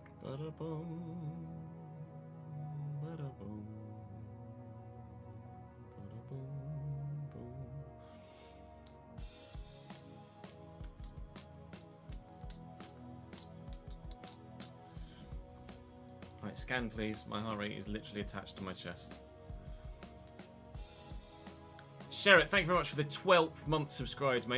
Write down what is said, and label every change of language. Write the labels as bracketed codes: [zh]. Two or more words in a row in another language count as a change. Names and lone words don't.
[en] Ba-da-boom. Ba-da-boom. Ba-da-boom. Boom. Right, scan please. My heart rate is literally attached to my chest. Sherrett, thank you very much for the 12th month subscribed, mate.